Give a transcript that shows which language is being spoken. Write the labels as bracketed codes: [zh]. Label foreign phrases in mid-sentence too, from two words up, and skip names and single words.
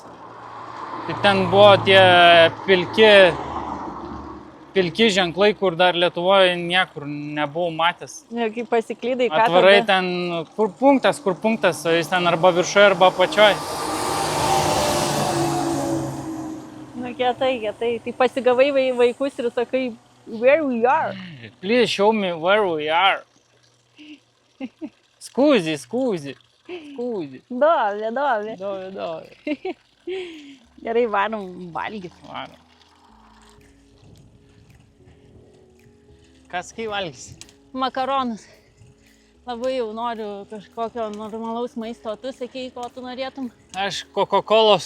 [lt] Tai ten buvo tie pilki ženklai, kur dar Lietuvoje niekur nebuvau matęs. Ir kai pasiklydai, ką atvarai tada? Ten, kur punktas, o jis ten arba viršuje, arba apačioj. Nu, kietai. Tai pasigavai vaikus ir sakai, [en] where we are? Please show me where we are. [it] Scusi. Dove. [lt] Gerai, varom valgyti. Varom. Kas kai valgysi? Makaronus. Labai jau noriu kažkokio normalaus maisto, o tu sakei, ko tu norėtum. Aš Coca-Colos.